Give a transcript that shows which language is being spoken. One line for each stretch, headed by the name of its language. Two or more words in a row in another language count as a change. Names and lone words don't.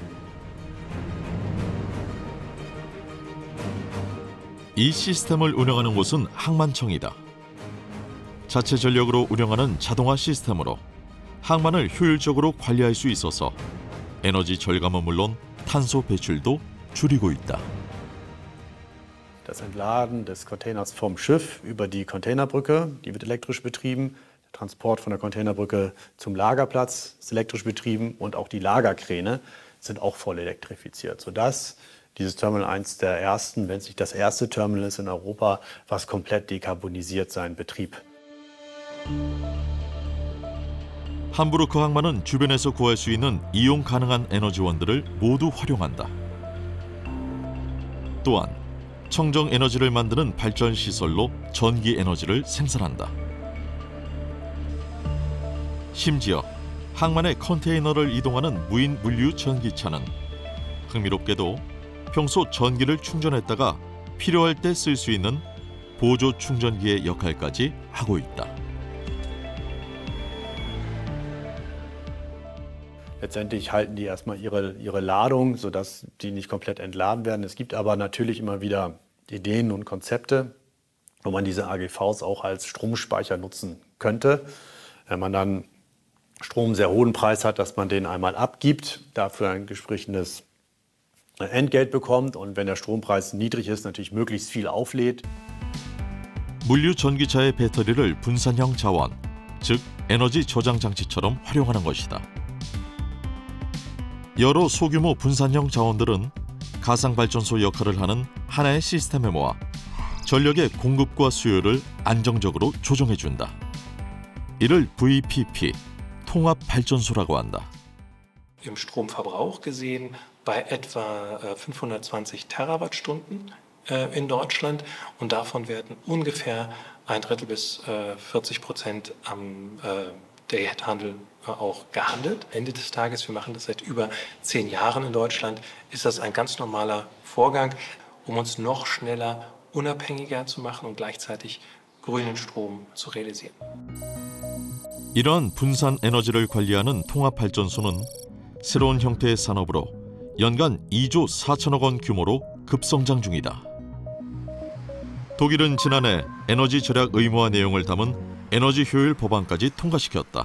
Korean: 이 시스템을 운영하는 곳은 항만청이다. 자체 전력으로 운영하는 자동화 시스템으로 항만을 효율적으로 관리할 수 있어서 에너지 절감은 물론 탄소 배출도 줄이고 있다.
German: Das Entladen des Containers vom Schiff über die Containerbrücke, die wird elektrisch betrieben. Der Transport von der Containerbrücke zum Lagerplatz ist elektrisch betrieben und auch die Lagerkräne sind auch voll elektrifiziert, sodass dieses Terminal eins der ersten, wenn es nicht das erste Terminal ist in Europa, was komplett dekarbonisiert seinen Betrieb.
Korean: 함부르크 항만은 주변에서 구할 수 있는 이용 가능한 에너지원들을 모두 활용한다. 또한 청정 에너지를 만드는 발전 시설로 전기 에너지를 생산한다. 심지어 항만의 컨테이너를 이동하는 무인 물류 전기차는 흥미롭게도 평소 전기를 충전했다가 필요할 때 쓸 수 있는 보조 충전기의 역할까지 하고 있다.
German: Letztendlich halten die erstmal ihre Ladung, sodass die nicht komplett entladen werden. Es gibt aber natürlich immer wieder Ideen und Konzepte, wo man diese AGVs auch als Stromspeicher nutzen könnte. Wenn man dann Strom einen sehr hohen Preis hat, dass man den einmal abgibt, dafür ein entsprechendes Entgelt bekommt und wenn der Strompreis niedrig ist, natürlich möglichst viel auflädt.
Korean: 물류 전기차의 배터리를 분산형 자원, 즉 에너지 저장 장치처럼 활용하는 것이다. 여러 소규모 분산형 자원들은 가상발전소 역할을 하는 하나의 시스템에 모아 전력의 공급과 수요를 안정적으로 조정해준다. 이를 VPP, 통합발전소라고 한다.
German: Im Stromverbrauch gesehen bei etwa 520 Terawattstunden in Deutschland und davon werden ungefähr 1/3 bis 40% am Day-Ahead-Handel auch gehandelt. Ende des Tages, wir machen das seit über 10 Jahren in Deutschland, ist das ein ganz normaler Vorgang, um uns noch schneller unabhängiger zu machen und gleichzeitig grünen Strom zu realisieren.
Korean: 이러한 분산 에너지를 관리하는 통합발전소는 새로운 형태의 산업으로 연간 2조 4천억 원 규모로 급성장 중이다. 독일은 지난해 에너지 절약 의무화 내용을 담은 에너지 효율 법안까지 통과시켰다.